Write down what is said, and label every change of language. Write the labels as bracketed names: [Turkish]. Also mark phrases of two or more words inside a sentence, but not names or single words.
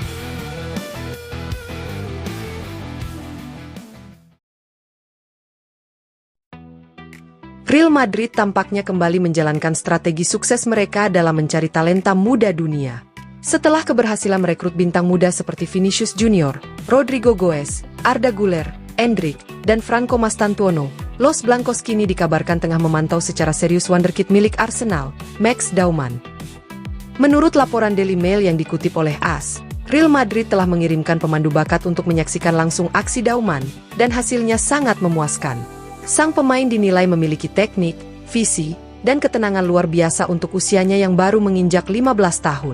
[Indonesian] Real Madrid tampaknya kembali menjalankan strategi sukses mereka dalam mencari talenta muda dunia. Setelah keberhasilan merekrut bintang muda seperti Vinicius Junior, Rodrigo Goes, Arda Güler, Endrick, dan Franco Mastantuono, Los Blancos kini dikabarkan tengah memantau secara serius wonderkid milik Arsenal, Max Dauman. Menurut laporan Daily Mail yang dikutip oleh AS, Real Madrid telah mengirimkan pemandu bakat untuk menyaksikan langsung aksi Dauman, dan hasilnya sangat memuaskan. Sang pemain dinilai memiliki teknik, visi, dan ketenangan luar biasa untuk usianya yang baru menginjak 15 tahun.